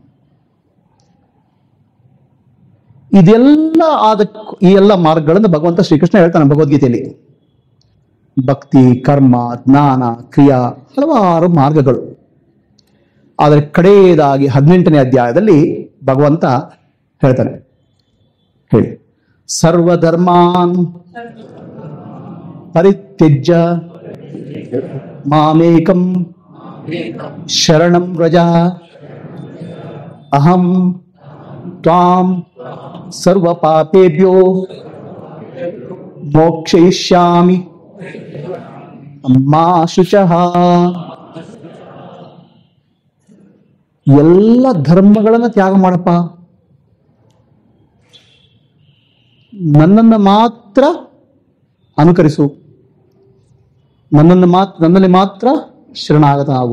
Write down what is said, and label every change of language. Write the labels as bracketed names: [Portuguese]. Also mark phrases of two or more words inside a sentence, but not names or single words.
[Kannada] ಇದೆಲ್ಲ ಈ ಎಲ್ಲ ಮಾರ್ಗಗಳನ್ನು ಭಗವಂತ ಶ್ರೀಕೃಷ್ಣ ಹೇಳ್ತಾನೆ ಭಗವದ್ಗೀತೆಯಲ್ಲಿ. ಭಕ್ತಿ, ಕರ್ಮ, ಜ್ಞಾನ, ಕ್ರಿಯಾ, ಹಲವಾರು ಮಾರ್ಗಗಳು. ಆದರೆ ಕಡೆಯದಾಗಿ 18ನೇ ಅಧ್ಯಾಯದಲ್ಲಿ ಭಗವಂತ ಹೇಳ್ತಾನೆ, ಹೇಳಿ, [Sanskrit] ಸರ್ವಧರ್ಮಾನ್ ಪರಿತ್ಯಜ್ಯ ಮಾಮೇಕಂ ಶರಣಂ ವ್ರಜ ಅಹಂ ತ್ವಾಂ ಸರ್ವ ಪಾಪೇಭ್ಯೋ ಮೋಕ್ಷಯಿಷ್ಯಾಮಿ ಮಾ ಶುಚಃ. [Kannada] ಎಲ್ಲ ಧರ್ಮಗಳನ್ನ ತ್ಯಾಗ ಮಾಡಪ್ಪ, ನನ್ನನ್ನು ಮಾತ್ರ ಅನುಕರಿಸು, ನನ್ನಲ್ಲಿ ಮಾತ್ರ ಶರಣಾಗತ ಆಗು.